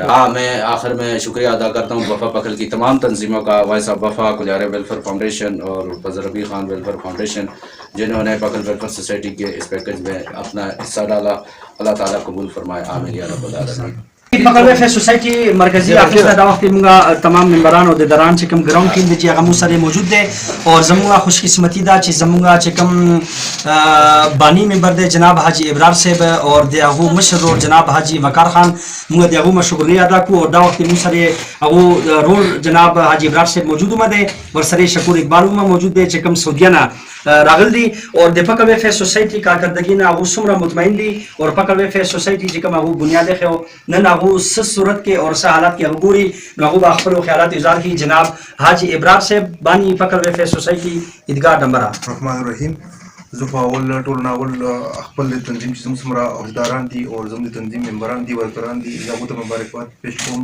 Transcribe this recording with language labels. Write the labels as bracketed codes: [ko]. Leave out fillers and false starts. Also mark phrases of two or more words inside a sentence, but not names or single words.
[ur] میں آخر میں شکریہ ادا کرتا ہوں وفا پکھل کی تمام تنظیموں کا، وائس آف وفا، کلیارے ویلفیئر فاؤنڈیشن اور فضل ربی خان ویلفیئر فاؤنڈیشن، جنہوں نے پکھل ویلفیئر سوسائٹی کے اس پیکج میں اپنا حصہ ڈالا۔ اللہ تعالیٰ قبول فرمائے، آمین [ar] یا رب العالمین۔ [ps] پکل ویلفیئر سوسائٹی مرکزی آفس میں دا وقت مونږ تمام ممبران او د دران چې کوم ګراوند ټیم دی چې هغه مو سره موجود دی، او زموږه خوش قسمتی دا چې زموږه چې کوم بانی ممبر دی جناب حاجی ابرار صاحب او د هغه مشر جناب حاجی وقار خان، موږ د هغه شکریہ ادا کوو، او دا وخت مو سره هغه رول جناب حاجی ابرار صاحب موجود هم دی، ورسره شکور اقبال هم موجود دی چې کوم سعودیه نه راغل دي، اور د پکل ویلفیئر سوسایټي کارکردګي نه هغه څومره مطمئن دي، اور پکل ویلفیئر سوسایټي چې کوم هغه بنیاد خو نن هغه څه صورت کې اور څه حالات کې هغه ګوري، نو هغه خپل خیالات اظهار کوي۔ جناب حاجی ابرار صاحب بانی پکل ویلفیئر سوسایټي عیدګاه ډمبرا۔ [ar] الرحمن الرحیم. [ps] زه په اول ټول ناول خپل تنظیم چې زموږ څومره عہدیداران دي او زموږ د تنظیم ممبران دي، ورکران دي، هغو ته مبارکباد پیش کوم۔